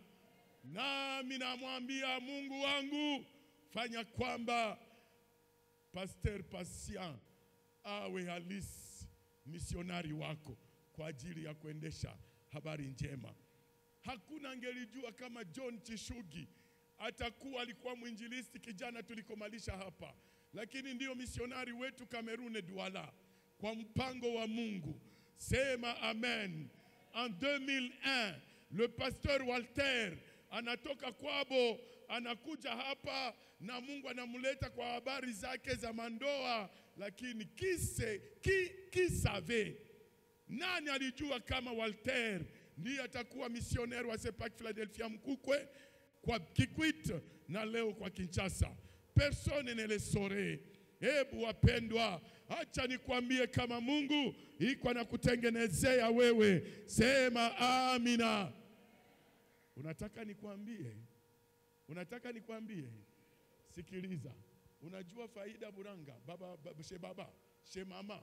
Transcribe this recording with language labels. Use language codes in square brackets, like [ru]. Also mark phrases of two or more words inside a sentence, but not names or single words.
[sw] Nami namwambia Mungu wangu, fanya kwamba Pastor Patient awe halisi misionari wako kwa ajili ya kuendesha habari njema. Hakuna angelijua kama John Chishugi alikuwa mwinjilisti kijana tulikomalisha hapa, lakini ndio misionari wetu Kamerune Douala kwa mpango wa Mungu. Sema amen. [fr] En 2001 le pasteur [sw] Walter anatoka kwabo, anakuja hapa na Mungu anamuleta kwa habari zake za mandoa, lakini kisave nani alijua kama Walter ndiye atakuwa misioneri wa Sepak Philadelphia Mkukwe kwa Kikwit na leo kwa Kinshasa? [fr] Personne ne le saurait. [sw] Hebu wapendwa, acha nikwambie kama Mungu iko na kutengenezea wewe. Sema amina. Unataka nikwambie? Sikiliza. Unajua Faida Buranga, baba, she mama.